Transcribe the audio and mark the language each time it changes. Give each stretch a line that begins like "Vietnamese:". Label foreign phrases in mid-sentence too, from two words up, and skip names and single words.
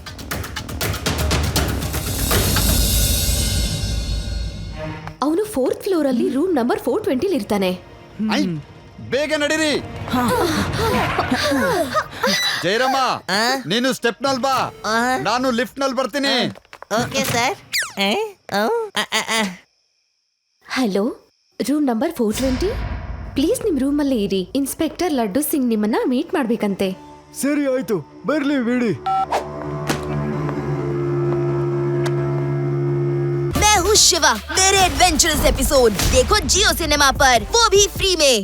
Kannada: ಅವನು 4th ಫ್ಲೋರ್ ಅಲ್ಲಿ
English: room number
Kannada: 420 ಇರ್ತಾನೆ. ಬೇಗ ನಡೀರಿ. ಜಯರಾಮ, ನೀನು ಸ್ಟೆಪ್ ನಲ್ಲಿ ಬಾ, ನಾನು ಲಿಫ್ಟ್ ನಲ್ಲಿ ಬರ್ತೀನಿ.
English: okay sir.
Kannada: ಹಲೋ,
English: room number
Kannada: 420, ಪ್ಲೀಸ್ ನಿಮ್ ರೂಮ್ ಅಲ್ಲೇ ಇರಿ. ಇನ್ಸ್ಪೆಕ್ಟರ್ ಲಡ್ಡು ಸಿಂಗ್ ನಿಮ್ಮನ್ನ ಮೀಟ್ ಮಾಡ್ಬೇಕಂತೆ. ಸರಿ ಆಯ್ತು, ಬರ್ಲಿ ಬಿಡಿ.
Hindi: मैं हूँ शिवा मेरे
English: adventurous episode
Hindi: देखो जियो सिनेमा पर, वो भी फ्री में।